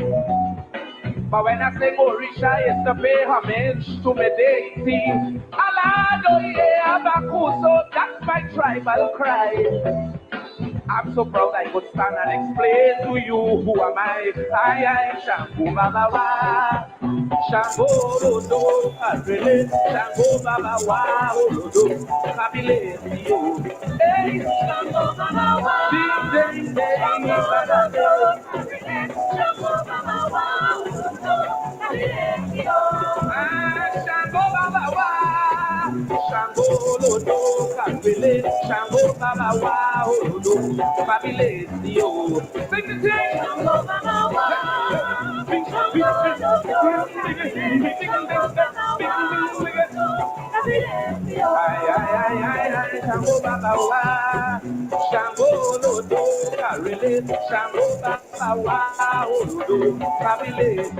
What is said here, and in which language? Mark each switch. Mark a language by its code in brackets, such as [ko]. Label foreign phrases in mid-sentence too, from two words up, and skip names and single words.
[en] But when I sing Orisha, it's to pay homage to my deity. [yo] Alado ye abaku, [en] so that's my tribal cry. I'm so proud I could stand and explain to you who am I. I am [yo] Shango Baba Wa, Shango Rodo, Arele, Shango Baba Wa, Rodo, Kabile, Dio. Hey, Shango Baba Wa, Ding Ding Ding, Shango Baba Wa, Rodo, Kabile, Dio. Shango Baba Wa, Shango Rodo, Kabile, Shango Baba Wa, Rodo. Dio. [en] Sing the thing. [yo] Shango Baba Wa, Shango Lodo, Karele, Shango Baba Wa, Olodo, Kabile.